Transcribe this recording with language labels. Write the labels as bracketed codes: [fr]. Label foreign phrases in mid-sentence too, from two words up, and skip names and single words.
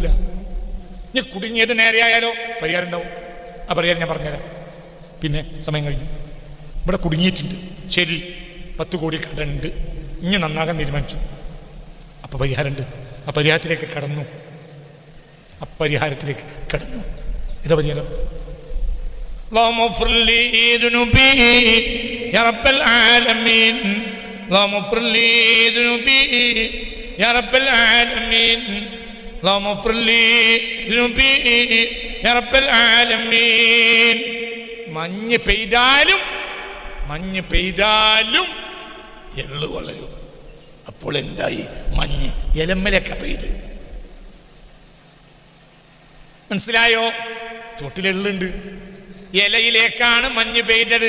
[ml] ഇനി കുടുങ്ങിയത് നേരെയായാലോ പരിഹാരം ഉണ്ടാവും. ആ പരിഹാരം ഞാൻ പറഞ്ഞുതരാം. പിന്നെ സമയം കഴിഞ്ഞു. ഇവിടെ കുടുങ്ങിയിട്ടുണ്ട്, ശരി, 10 കോടി കടമുണ്ട്, ഇനി നന്നാകാൻ തീരുമാനിച്ചു. അപ്പോൾ പരിഹാരമുണ്ട്. ആ പരിഹാരത്തിലേക്ക് കടന്നു. ഇതാ പരിഹാരം. [ar] اللهم اغفر لي ذنوبي يا رب العالمين. اللهم اغفر لي ذنوبي يا رب العالمين. اللهم اغفر لي ذنوبي يا رب العالمين. [ml] മഞ്ഞ് പെയ്താലും എള്ളു വളരും. അപ്പോൾ എന്തായി? മഞ്ഞ് ഇലമ്മലൊക്കെ പെയ്ത്. മനസ്സിലായോ? ചോട്ടിലെള്ളുണ്ട്, ഇലയിലേക്കാണ് മഞ്ഞ് പെയ്തത്.